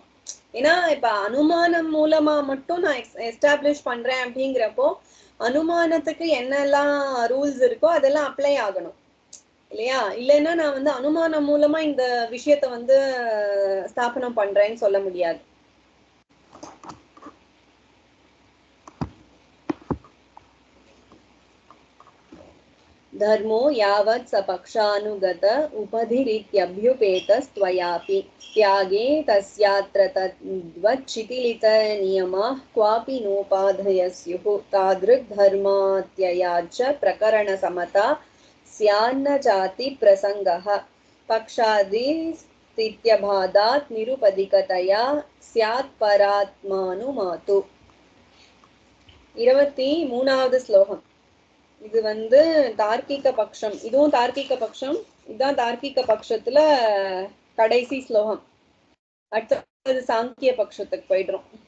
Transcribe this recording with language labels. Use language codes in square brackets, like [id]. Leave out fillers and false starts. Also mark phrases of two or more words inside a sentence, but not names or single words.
[ta] ஏன்னா இப்ப அனுமானம் மூலமா மட்டும் நான் எஸ்டாப்ளிஷ் பண்றேன் அப்படிங்கிறப்போ அனுமானத்துக்கு என்னெல்லாம் ரூல்ஸ் இருக்கோ அதெல்லாம் அப்ளை ஆகணும் இல்லையா? இல்லைன்னா நான் வந்து அனுமானம் மூலமா இந்த விஷயத்த வந்து ஸ்தாபனம் பண்றேன்னு சொல்ல முடியாது. [sa] धर्मो यावत् सपक्षानुगत उपधिरित्यभ्युपेतस्त्वयापि त्यागे तस्यात्र तद्वच्छिथिलित नियमः क्वापि नोपाधयस्युः तादृक् धर्मात्ययाच्च प्रकरणसमता स्यान्न जाति प्रसङ्गः पक्षादिस्थित्यभादात् निरुपदिकतया स्यात् परात्मानुमातु. [ta] 23வது ஸ்லோகம். இது வந்து தார்க்கிக பட்சம், இதுவும் தார்க்கிக பட்சம். இதுதான் தார்க்கிக பட்சத்துல கடைசி ஸ்லோகம். அடுத்தது சாங்கிய பட்சத்துக்கு போயிடுறோம்.